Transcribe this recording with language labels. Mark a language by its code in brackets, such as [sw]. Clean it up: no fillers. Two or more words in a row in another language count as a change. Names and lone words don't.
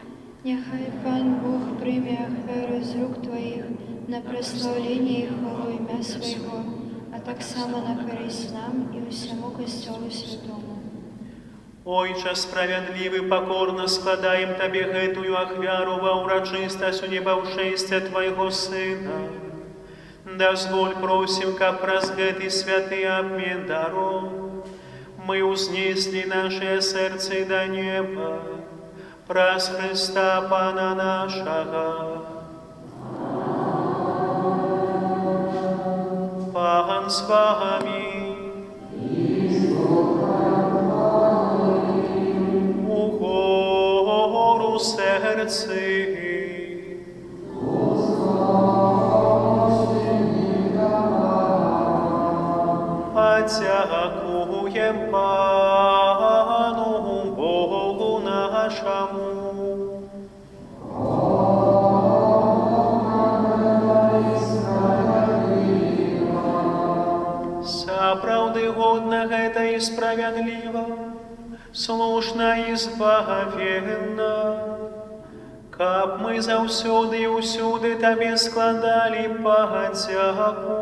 [uk] Нехай Пан Бог прийме ахвяру з рук Твоїх на прославлення і хвалу ім'я Своєго, а так само на користь нам і усьому Костьолу Святому. [be] Ойча справядлівы, пакорна складаем Табе гэтую ахвяру ва ўрачыстасць у небаўшэсця Твайго Сына. Дазволь, просім, каб праз гэты святы абмен дароў мы ўзнеслі нашыя сэрцы да неба праз Христа Пана нашага. [uk] Пан з вами. Угору серці. Подякуєм Пану Богу нашому. [be] Сапраўды годна гэта і справядліва, слушна і збавенна, каб мы заўсёды і ўсюды Табе складалі падзяку.